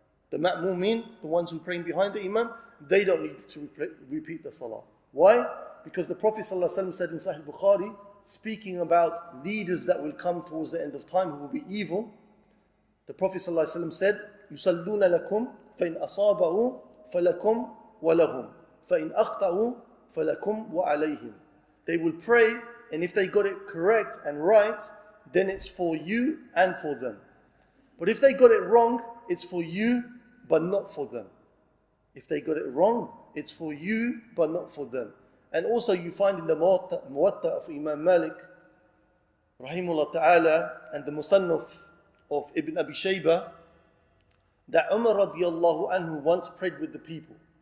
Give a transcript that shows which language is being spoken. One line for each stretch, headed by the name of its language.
English: The ma'mumin, the ones who praying behind the Imam, they don't need to repeat the salah. Why? Because the Prophet ﷺ said in Sahih Bukhari, speaking about leaders that will come towards the end of time who will be evil, the Prophet ﷺ said,
Arabic: يُصَلُّونَ لَكُمْ فإن أصابوا فلكم ولهم فإن أخطأوا فلكم وعليهم.
English: They will pray, and if they got it correct and right, then it's for you and for them. But if they got it wrong, it's for you but not for them. If they got it wrong, it's for you but not for them. And also you find in the Muwatta of Imam Malik rahimahullah ta'ala and the Musannaf of Ibn Abi Shaybah that Umar radiallahu anhu once prayed with the people.